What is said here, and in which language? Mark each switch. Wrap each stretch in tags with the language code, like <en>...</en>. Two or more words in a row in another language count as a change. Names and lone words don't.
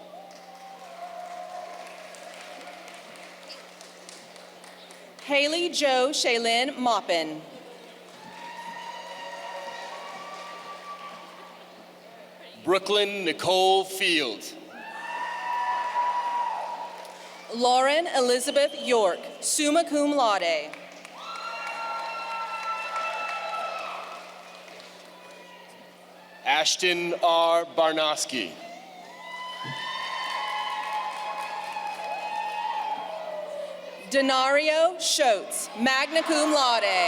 <en>Haley Jo Shaylin Maupin. Brooklyn Nicole Field. Lauren Elizabeth York,</en> <la>summa cum laude.</la> <en>Ashton R. Barnoski. Denario Schotz,</en> <la>magna cum laude.</la>